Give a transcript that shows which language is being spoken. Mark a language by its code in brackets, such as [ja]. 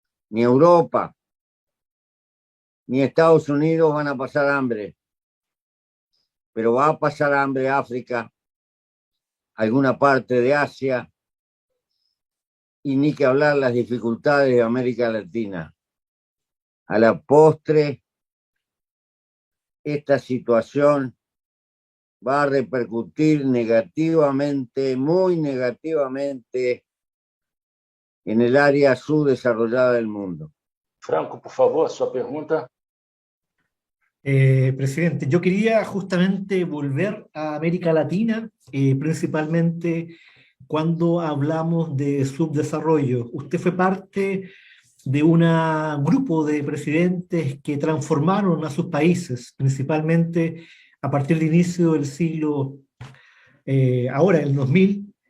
[es] Ni Europa ni Estados Unidos van a pasar hambre, pero va a pasar hambre África, alguna parte de Asia, y ni que hablar las dificultades de América Latina. A la postre, esta situación va a repercutir negativamente, muy negativamente, en el área subdesarrollada del mundo. [pt] Franco, por favor, sua pergunta. [es] Presidente, yo quería justamente volver a América Latina, principalmente cuando hablamos de subdesarrollo. Usted fue parte de un grupo de presidentes que transformaron a sus países, principalmente a partir del inicio del siglo, ahora el 2000.